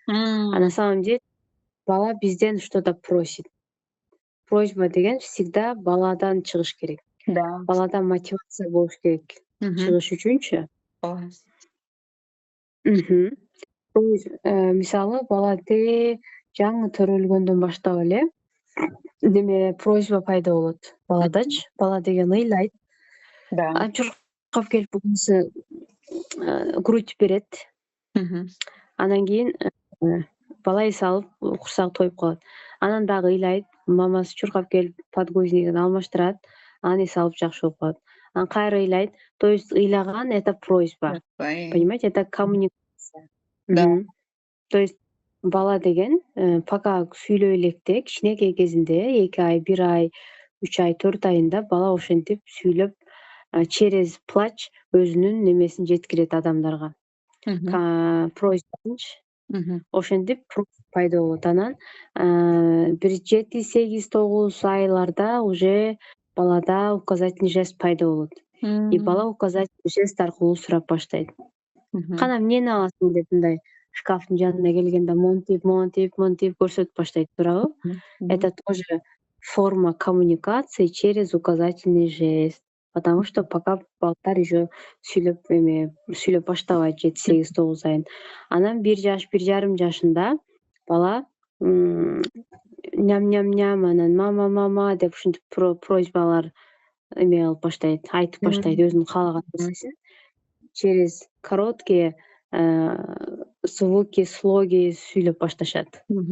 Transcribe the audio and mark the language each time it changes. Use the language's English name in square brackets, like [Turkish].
[Russian] А на самом деле [Kyrgyz] бала бизден [Russian] что-то просит. [Kyrgyz] Просьба деген всегда баладан чыгыш керек. [Russian] Да. [Kyrgyz] Баладан мотивация болуш керек чыгыш үчүнчү. Мисалы, бала жаңы төрөлгөндөн баштап эле неме просьба пайда болот баладачы. Бала деген ыйлайт. [Russian] Да. [Kyrgyz] Чуркап келип бугунчу грудь берет. Анан кийин бала эс алып, курсагы тоюп калат. Анан дагы ыйлайт, мамасы чуркап келип подгузнигин алмаштырат, анан эс алып жакшы болуп калат. Анан кайра ыйлайт. [Russian] То есть [Kyrgyz] ыйлаган [Russian] — это просьба. Понимаете, это коммуникация. Да. [Kyrgyz] То есть бала деген пока сүйлөй электе, кичинекей кезинде, 2 ай, 1 ай, 3 ай, 4 айында бала ошентип сүйлөп, [Russian] через плач [Kyrgyz] өзүнүн немесин жеткирет адамдарга. Просьбачы. Ошентип пайда болот. Анан бир 7-8-9 айларда уже балада указательный жест пайда болот. И бала указательный жест аркылуу сурап баштайт. Кана эмнени аласың деп мындай шкафтын жанына келгенде монтип көрсөтүп баштайт, туурабы? [Russian] Это тоже форма коммуникации через указательный жест. Потому что пока [Kyrgyz] балдар еще сүйлөп баштабайт 7-8-9 айын. Анан 1 жаш, 1,5 жашында бала ням, анан мама деп ушинтип просьбалар эме кылып баштайт, айтып баштайт өзүнүн каалаган нерсесин. [Russian] Через короткие звуки, слоги [Kyrgyz] сүйлөп башташат.